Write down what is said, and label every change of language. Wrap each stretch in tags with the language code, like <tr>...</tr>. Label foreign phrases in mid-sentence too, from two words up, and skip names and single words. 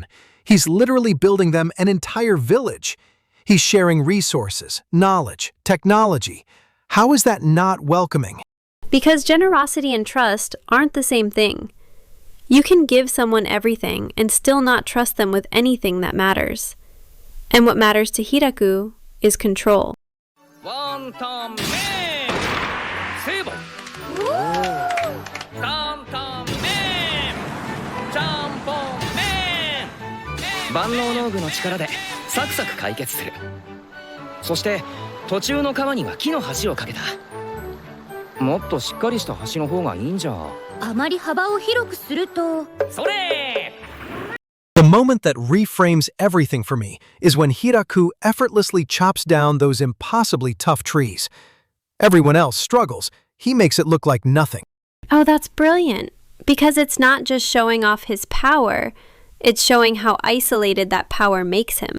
<en>He's literally building them an entire village. He's sharing resources, knowledge, technology. How is that not welcoming? Because generosity and trust aren't the same thing. You can give someone everything and still not trust them with anything that matters. And what matters to Hiraku is control.</en> <ja>ワンタン麺！セイボ! タンタン麺! チャンポン麺! 万能農具の力でサクサク解決する。そして途中の川には木の橋を架けた。もっとしっかりした橋の方がいいんじゃ。あまり幅を広くすると。それ!</ja> <en>The moment that reframes everything for me is when Hiraku effortlessly chops down those impossibly tough trees. Everyone else struggles. He makes it look like nothing. Oh, that's brilliant. Because it's not just showing off his power, it's showing how isolated that power makes him.</en>